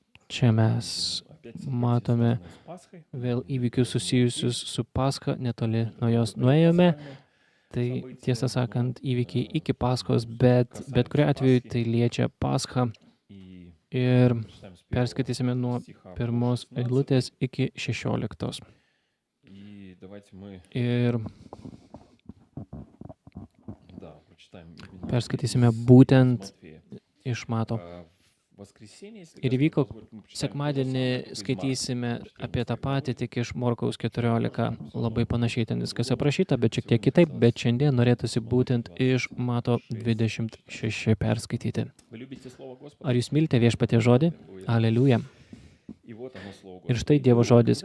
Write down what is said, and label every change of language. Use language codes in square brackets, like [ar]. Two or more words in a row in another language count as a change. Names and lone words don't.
[lt] Čia mes [ru] опять события, [lt] matome [ru] связанные с Пасхой. [lt] vėl įvykius susijusius su Paska, netoli nuo jos nuėjome. Tai tiesą sakant, įvykiai iki Paskos, bet kuriuo atveju tai liečia Paschą. [ru] И [lt] Ir [ru] прочитаем с первого [lt] perskaitysime nuo [ru] стиха по [lt] pirmos [ru] 16. [lt] eilutės iki 16. [ru] И давайте мы, [lt] Ir [ru] да, прочитаем именно [lt] perskaitysime [ru] из [lt] būtent [ru] Матфея. [lt] iš Mato. [ru] В воскресенье, если [lt] Ir [ru] Господь [lt] įvyko [ru] позволит, мы почитаем то же [lt] sekmadienį [ru] самое, только из Марка. [lt] skaitysime [ru] Прочитаем [lt] apie tą [ru] Матфея. [lt] patį, tik iš Morkaus 14. Labai panašiai ten viskas aprašyta, bet šiek tiek kitaip. Bet šiandien norėtųsi būtent iš Mato 26 perskaityti. [ru] Вы любите Слово Господа? [lt] Ar jūs mylite viešpatie žodį? Aleliuja. [ru] И вот оно, Слово [lt] Ir [ru] Господа. [lt] štai Dievo žodis.